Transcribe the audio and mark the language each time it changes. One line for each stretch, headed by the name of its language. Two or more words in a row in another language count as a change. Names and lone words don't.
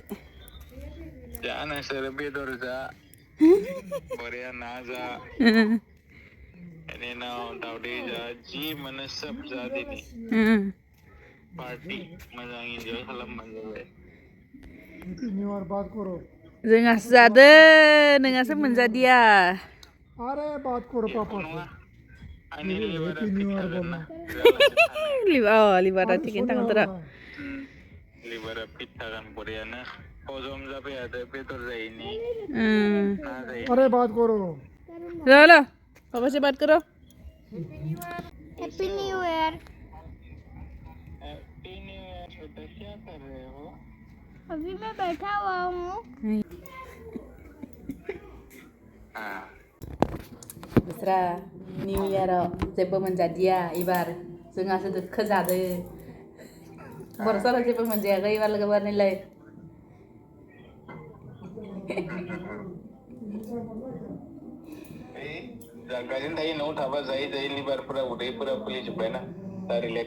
Bodo: जा नोंसोरो बेदर जा बरिया ना जा बेनि उनाव दावदै जा जि मोनो सोब जा दिनै पार्टि मोजां इन्जय खालामबानो जाबाय
English: New Year
Hindi: बात करो
Bodo: जोंहासो जादो नोंहासो मोनजादिया
Hindi: अरे बात करो पापा
Bodo: आंनि लिभारा फिट थागोन ना लिभारा थिगैनो थागोन तोरा लिभारा फिट थागोन बरियानो हजम जाबाय आरो बेदर जायैनि ना जायैनि
Hindi: अरे बात करो चलो पापा से बात करो
English: Happy New Year
Hindi: बेटा क्या कर रहे हो अभी मैं बैठा हुआ हूँ हाँ
Bodo: Besera
English: New Year
Bodo: आव जेबो मोनजादिया एबार जोंहासो दोखो जादो बर'फोरा जेबो मोनजायाखै एबार लोगोफोरनिलाय जागासिनो थायो न'आव थाबा जायै जायै लिभारफोरा उदैफोरा फुलिजोब्बायना दा रिलेक्स